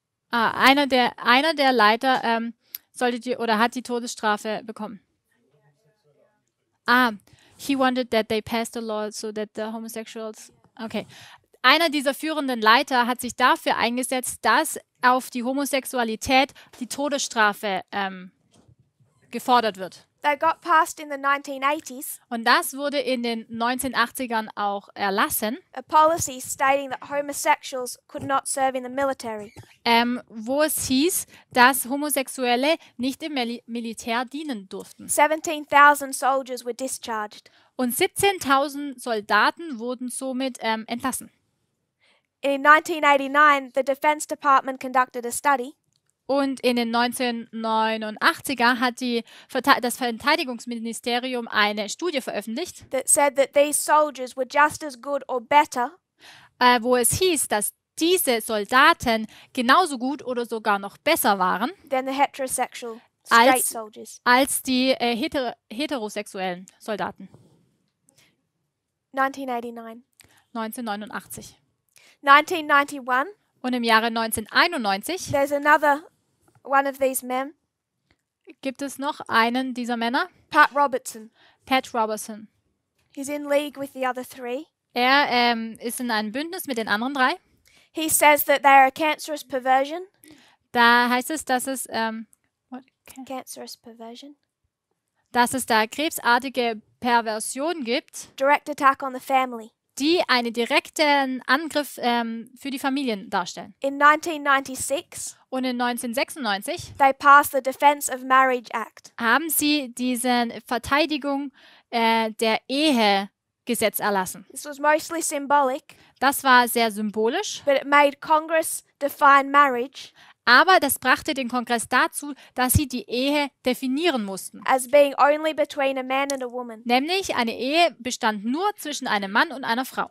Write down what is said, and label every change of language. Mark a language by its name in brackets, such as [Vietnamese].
[German] Einer der Leiter hat die Todesstrafe bekommen. [English] He wanted that they passed a law so that the homosexuals. Okay. [German] Einer dieser führenden Leiter hat sich dafür eingesetzt, dass auf die Homosexualität die Todesstrafe gefordert wird. [English] They got passed in the 1980s. [German] Und das wurde in den 1980ern auch erlassen. [English] A policy stating that homosexuals could not serve in the military. [German] Wo es hieß, dass Homosexuelle nicht im Militär dienen durften. [English] 17,000 soldiers were discharged. [German] Und 17.000 Soldaten wurden somit entlassen. [English] In 1989, the Defense Department conducted a study. [German] Und in den 1989er hat das Verteidigungsministerium eine Studie veröffentlicht, [English] That said that these soldiers were just as good or better [German] wo es hieß, dass diese Soldaten genauso gut oder sogar noch besser waren [English] than the heterosexual straight [German] als, [English] soldiers. [German] als die heterosexuellen Soldaten. [English] 1989. [German] 1989. [English] 1991, [German] Und im Jahre 1991 [English] there's another one of these men, [German] gibt es noch einen dieser Männer, [English] Pat Robertson. [German] Pat Robertson. [English] He's in league with the other 3. [German] Er ist in einem Bündnis mit den anderen 3. [English] He says that they are a cancerous perversion. [German] Da heißt es, dass es [English] Cancerous perversion. [German] dass es da krebsartige Perversion gibt, [English] Direct attack on the family. [German] die einen direkten Angriff für die Familien darstellen. [English] In 1996, [German] Und in 1996 [English] they passed the Defense of Marriage Act. [German] haben sie diesen Verteidigung der Ehe Gesetz erlassen. [English] This was mostly symbolic, [German] Das war sehr symbolisch, [English] but it made Congress define marriage [German] aber das brachte den Kongress dazu, dass sie die Ehe definieren mussten. [English] as being only between a man and a woman. [German] Nämlich eine Ehe bestand nur zwischen einem Mann und einer Frau.